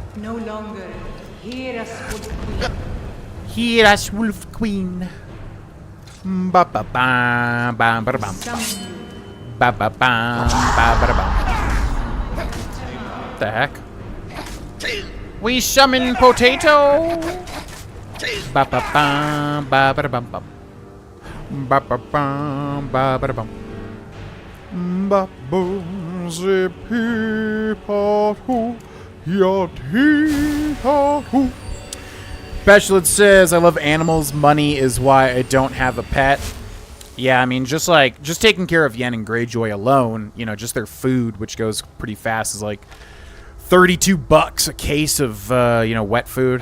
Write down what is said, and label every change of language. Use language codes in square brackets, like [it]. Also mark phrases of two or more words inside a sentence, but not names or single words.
[en] No longer. Hear us, Wolf Queen. Hear us, Wolf Queen. Ba ba ba ba ba ba. Summon you. Ba ba ba ba ba ba. The heck? We summon Potato. Ba ba ba ba ba ba ba. Ba ba ba ba ba ba. Babbo zippy-pot-hoo, yat-hee-ha-hoo. Specialist says, I love animals. Money is why I don't have a pet. Yeah, I mean, just taking care of Yen and Greyjoy alone, you know, just their food, which goes pretty fast, is like $32 a case of, you know, wet food.